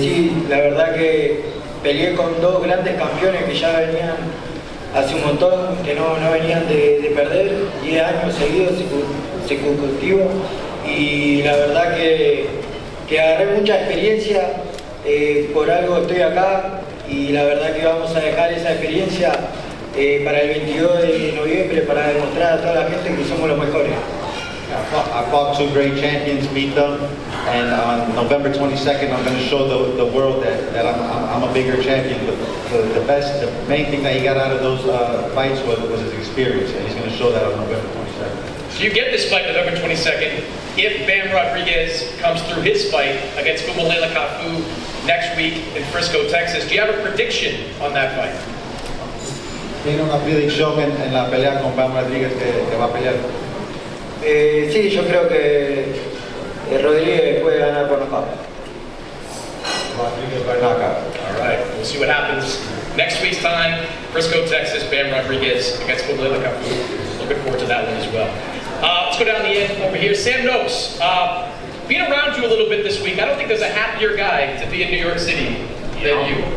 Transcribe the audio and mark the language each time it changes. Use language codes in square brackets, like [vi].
[es] Sí, la verdad que peleé con dos grandes campeones que ya venían hace un montón, que no venían de perder, 10 años seguidos, consecutivos, y la verdad que agarré mucha experiencia, por algo estoy acá, y la verdad que vamos a dejar esa experiencia para el 22 de noviembre para demostrar a toda la gente que somos los mejores. [en] I fought two great champions, beat them, and on November 22nd, I'm going to show the world that I'm a bigger champion. The main thing that he got out of those fights was his experience, and he's going to show that on November 22nd. So you get this fight November 22nd. If Bam Rodriguez comes through his fight against Fumalela Kafu next week in Frisco, Texas, do you have a prediction on that fight? [es] ¿Tiene una predicción en la pelea con Bam Rodriguez que va a pelear? Sí, yo creo que Rodríguez puede ganar por nocaut. [en] Rodriguez by knockout. All right, we'll see what happens next week's time. Frisco, Texas, Bam Rodriguez against Fumalela Kafu. Looking forward to that one as well. Let's go down the end over here. Sam Noes, being around you a little bit this week, I don't think there's a happier guy to be in New York City than you.